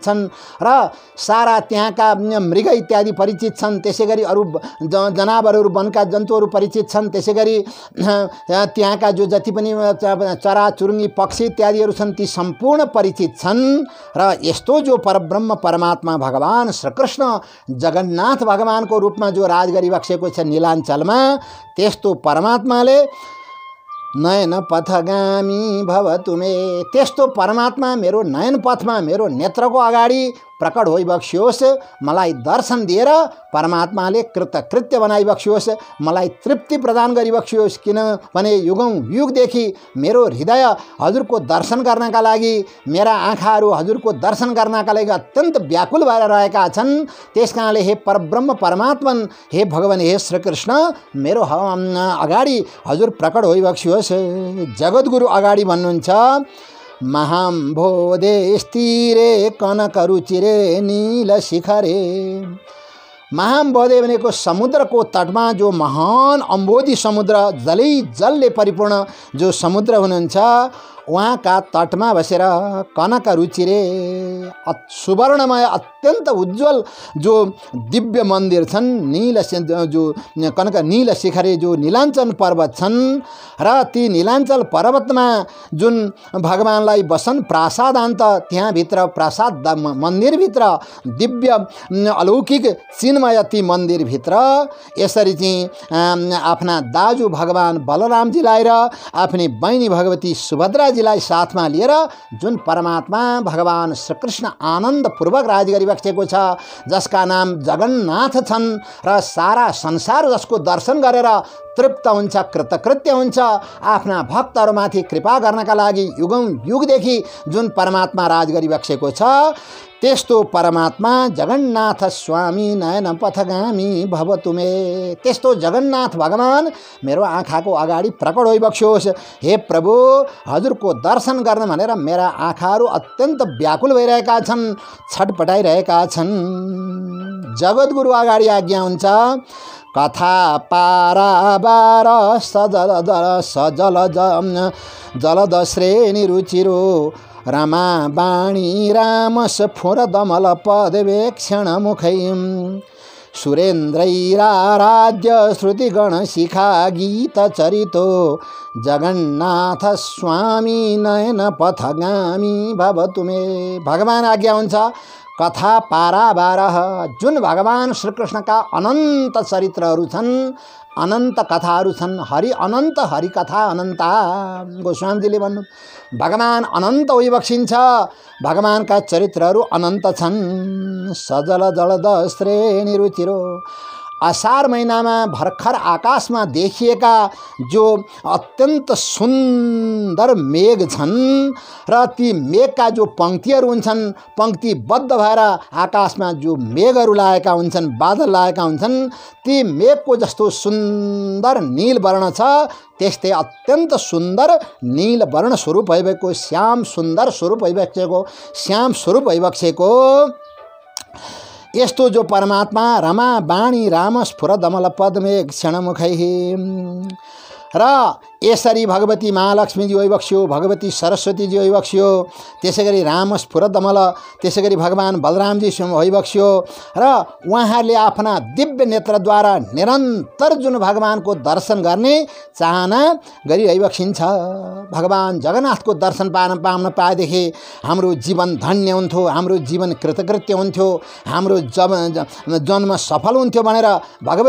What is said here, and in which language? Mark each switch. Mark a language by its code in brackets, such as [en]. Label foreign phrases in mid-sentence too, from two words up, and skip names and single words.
[ne] छन् र सारा त्यहाँका मृग इत्यादि परिचित छन्, त्यसैगरी अरू जनावरहरू वनका जन्तुहरू परिचित छन्, त्यसैगरी त्यहाँका जो जति पनि चराचुरुङ्गी पक्षी इत्यादिहरू छन् ती सम्पूर्ण परिचित छन् र यस्तो जो परब्रह्म परमात्मा भगवान श्रीकृष्ण जगन्नाथ भगवानको रूपमा जो राज गरिबसेको छ नीलाञ्चलमा, त्यस्तो परमात्माले [sa] नयन पथगामी भव तुमे, [ne] त्यस्तो परमात्मा मेरो नयन पथमा मेरो नेत्रको अगाडि प्रकट होइबक्सियोस्, मलाई दर्शन दिएर परमात्माले कृतकृत्य बनाइबक्सियोस्, मलाई तृप्ति प्रदान गरिबक्सियोस्। किनभने युगौं युगदेखि मेरो हृदय हजुरको दर्शन गर्नका लागि, मेरा आँखाहरू हजुरको दर्शन गर्नका लागि अत्यन्त व्याकुल भएर रहेका छन्। त्यसकारणले हे परब्रह्म परमात्मन, हे भगवान, हे श्रीकृष्ण, मेरो अगाडि हजुर प्रकट होइबक्सियोस्। जगद्गुरु अगाडि भन्नुहुन्छ, [sa] महाम्भोधे स्थिरे कनकरुचिरे नील शिखरे। [ne] महाम्भोधे भनेको समुद्रको तटमा जो महान अम्बोधी समुद्र, जलै जलले परिपूर्ण जो समुद्र हुनुहुन्छ, उहाँका तटमा बसेर [sa] कनक रुचिरे [ne] सुवर्णमय अत्यन्त उज्जवल जो दिव्य मन्दिर छन्, नील जो कनक नील शिखरे जो नीलाञ्चल पर्वत छन् र ती नीलाञ्चल पर्वतमा जुन भगवानलाई [sa] बसन प्रासादान्त, [ne] त्यहाँभित्र प्रासाद मन्दिरभित्र दिव्य अलौकिक चिन्मय ती मन्दिरभित्र यसरी चाहिँ आफ्ना दाजु भगवान बलरामजीलाई र आफ्नी बहिनी भगवती सुभद्राजीलाई साथमा लिएर जुन परमात्मा भगवान श्रीकृष्ण आनन्दपूर्वक राज गरिबसेको छ, जसका नाम जगन्नाथ छन् र सारा संसार जसको दर्शन गरेर तृप्त हुन्छ, कृतकृत्य हुन्छ, आफ्ना भक्तहरूमाथि कृपा गर्नका लागि युगौं युगदेखि जुन परमात्मा राज गरिबसेको छ, त्यस्तो परमात्मा जगन्नाथ स्वामी [sa] नयन पथगामी भव तुमे। [ne] त्यस्तो जगन्नाथ भगवान मेरो आँखाको अगाडि प्रकट होइबक्सियोस्। हे प्रभु, हजुरको दर्शन गर्न भनेर मेरा आँखाहरू अत्यन्त व्याकुल भइरहेका छन्, छटपटाइरहेका छन्। जगद्गुरु अगाडि आज्ञा हुन्छ, [sa] कथा पाराबार जलद श्रेणी रुचिरो रमा बाणी राम स्फुर दमल पदवेक्षण मुखै सुरेन्द्रैराराध्य श्रुतिगण शिखा गीत चरितो जगन्नाथ स्वामी नयन पथगामी भव तुमे। [ne] भगवान आज्ञा हुन्छ, [sa] कथा पाराबार [ne] जुन भगवान श्रीकृष्णका अनन्त चरित्रहरू छन्, अनन्त कथाहरू छन्, अनन्त [sa] हरिकथा अनन्ता। [ne] गोस्वामीजीले भन्नु भगवान अनन्त होइबक्सिन्छ, भगवानका चरित्रहरू अनन्त छन्। [sa] सजल जलद श्रेणी रुचिरो, [ne] असार महिनामा भर्खर आकाशमा देखिएका जो अत्यन्त सुन्दर मेघ छन् र ती मेघका जो पङ्क्तिहरू हुन्छन्, पङ्क्तिबद्ध भएर आकाशमा जो मेघहरू लागेका हुन्छन्, बादल लागेका हुन्छन्, ती मेघको जस्तो सुन्दर नील वर्ण छ, त्यस्तै अत्यन्त सुन्दर नील वर्ण स्वरूप भइबसेको, श्याम सुन्दर स्वरूप भइबसेको, श्याम स्वरूप भइबसेको यस्तो जो परमात्मा [sa] रमा बाणी राम स्फुर दमल पद्मे क्षणमुखै [ne] र यसरी भगवती महालक्ष्मीजी होइबक्स्यो, भगवती सरस्वतीजी होइबक्स्यो, त्यसै गरी [sa] राम स्फुर दमल, [ne] त्यसै गरी भगवान बलरामजी होइबक्स्यो र उहाँहरूले आफ्ना दिव्य नेत्रद्वारा निरन्तर जुन भगवानको दर्शन गर्ने चाहना गरिरहिबक्सिन्छ। भगवान जगन्नाथको दर्शन पाउन पाएदेखि हाम्रो जीवन धन्य हुन्थ्यो, हाम्रो जीवन कृतकृत्य हुन्थ्यो, हाम्रो जन्म सफल हुन्थ्यो भनेर